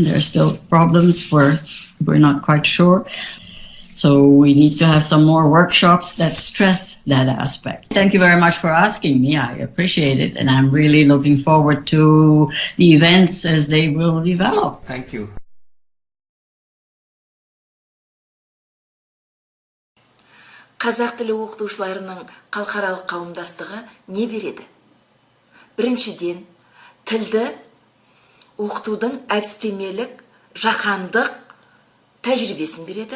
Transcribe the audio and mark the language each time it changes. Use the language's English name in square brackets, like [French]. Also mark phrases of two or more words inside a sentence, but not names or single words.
[English] There are still problems we're not quite sure. So we need to have some more workshops that stress that aspect. Thank you very much for asking me. I appreciate it. And I'm really looking forward to the events as they will develop. Thank you. [Kazakh] Қазақ тілі оқытушыларының халықаралық қауымдастығы не береді? Біріншіден, тілді оқытудың әдістемелік, жаһандық тәжірибесін береді.